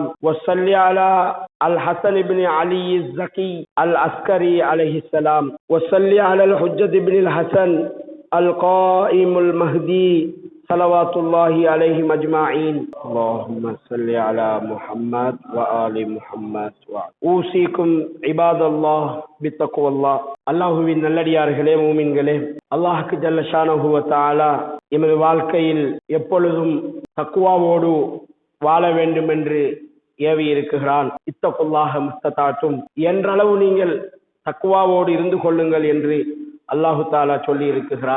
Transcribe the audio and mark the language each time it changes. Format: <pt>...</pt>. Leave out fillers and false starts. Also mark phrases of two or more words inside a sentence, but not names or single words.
<ar>وصلي على الحسن بن علي الزكي العسكري عليه السلام. وصلي على الحجة بن الحسن القائم المهدي صلوات الله عليهم أجمعين. اللهم صل على محمد وآل محمد. أوصيكم عباد الله بتقوى الله.</ar> <ta>அல்லாஹுவின் நல்லடியார்களே, மூமின்களே, அல்லாஹ்க்கு</ta> <ar>جل شأنه وتعالى</ar> <ta>எமது வாழ்க்கையில் எப்பொழுதும் தக்வாவோடு வாழ வேண்டும் என்று ஏவி இருக்கிறான்.</ta> <ar>اتقوا الله ما استطعتم,</ar> <ta>என்றளவு நீங்கள் தக்வாவோடு இருந்து கொள்ளுங்கள் என்று அல்லாஹு தாலா சொல்லி இருக்கிறான்.</ta>